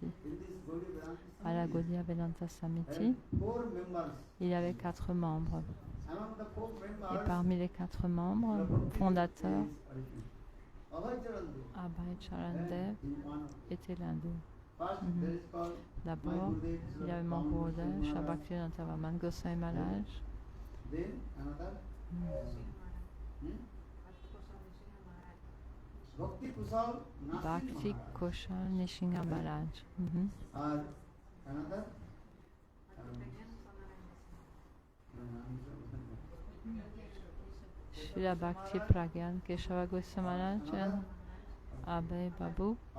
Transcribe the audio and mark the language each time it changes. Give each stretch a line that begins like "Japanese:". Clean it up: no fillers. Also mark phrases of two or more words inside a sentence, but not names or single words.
French: À la Gaudiya Vedanta Samiti, il y avait 4 membres. Et parmi les 4 membres fondateurs, Abhay Charandev était l'un d'eux. D'abord, il y avait mon Gurudev, Srila Bhaktivedanta Vaman Goswami Maharaj. Bhakti Koshal Nishinga Maharaj. Srila Bhakti Pragyan Keshava Goswami Maharaj and Abhay Babu.